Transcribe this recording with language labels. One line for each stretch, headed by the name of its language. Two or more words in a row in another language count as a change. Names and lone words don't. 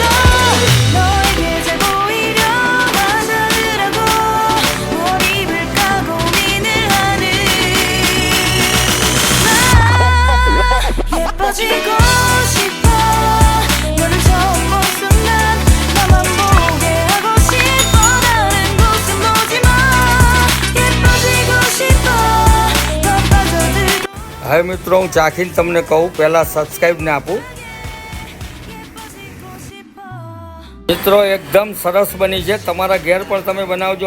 Korean: 너에게 잘 보이려 화장을 하고 뭘 입을까 고민을 하는 나. 예뻐지고 싶어. 너를 처음 본 순간 나만 보게 하고 싶어. 다른 곳은 보지 마. 예뻐지고 싶어. 더 빠져들고
Gujarati: હવે મિત્રો હું ચાખીને તમને કહું પહેલાં સબસ્ક્રાઈબને આપું.
Korean: 예뻐지고 싶어.
Gujarati: મિત્રો એકદમ સરસ બની છે. તમારા ઘેર પણ તમે બનાવજો.